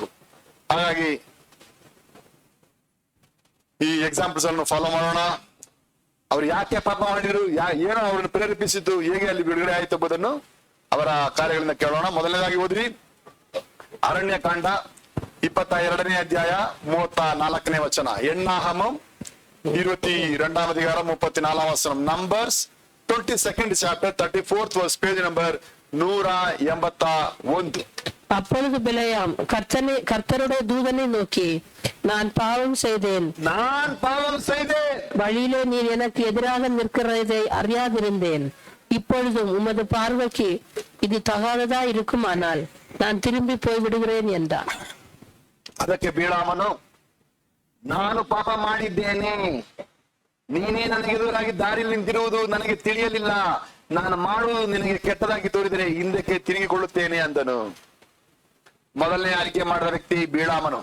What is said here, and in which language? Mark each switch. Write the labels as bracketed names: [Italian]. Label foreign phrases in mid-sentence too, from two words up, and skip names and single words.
[Kannada] ಹಾಗಾಗಿ ಈ ಎಕ್ಸಾಂಪಲ್ಸ್ ಅನ್ನು ಫಾಲೋ ಮಾಡೋಣ. ಅವ್ರು ಯಾಕೆ ಪಾಪ ಮಾಡಿದ್ರು, ಏನೋ ಅವ್ರನ್ನ ಪ್ರೇರೇಪಿಸಿದ್ದು, ಹೇಗೆ ಅಲ್ಲಿ ಬಿಡುಗಡೆ ಆಯ್ತು ಎಂಬುದನ್ನು ಅವರ ಕಾರ್ಯಗಳಿಂದ ಕೇಳೋಣ. ಮೊದಲನೇದಾಗಿ ಓದ್ರಿ ಅರಣ್ಯ ಕಾಂಡ 22ನೇ ಅಧ್ಯಾಯ 34ನೇ ವಚನ. [Telugu] ಎಣ್ಣಾಹಮಂ 22వ అధికారం 34వ వచనం. [English] నంబర్స్ 22nd chapter 34th verse, page number 181. [Tamil] அப்பொழுது பிலேயாம் கர்த்தருடைய தூதனை நோக்கி, நான் பாவம் செய்தேன், வழியிலே நீர் எனக்கு எதிராக நிற்கிறதை அறியாதிருந்தேன். இப்பொழுதும் உமது பார்வைக்கு இது தகாததா இருக்குமானால் நான் திரும்பி போய் விடுகிறேன் என்றான். [Kannada] ಅದಕ್ಕೆ ಬಿಳಾಮನು, ನಾನು ಪಾಪ ಮಾಡಿದ್ದೇನೆ, ನೀನೇ ನನಗೆ ಎದುರಾಗಿ ದಾರಿಯಲ್ಲಿ ನಿಂತಿರುವುದು ನನಗೆ ತಿಳಿಯಲಿಲ್ಲ, ನಾನು ಮಾಡುವುದು ನಿನಗೆ ಕೆಟ್ಟದಾಗಿ ತೋರಿದರೆ ಹಿಂದಕ್ಕೆ ತಿರುಗಿಕೊಳ್ಳುತ್ತೇನೆ ಅಂದನು. ಮೊದಲನೇ ಆಯ್ಕೆ ಮಾಡಿದ ವ್ಯಕ್ತಿ ಬಿಳಾಮನು.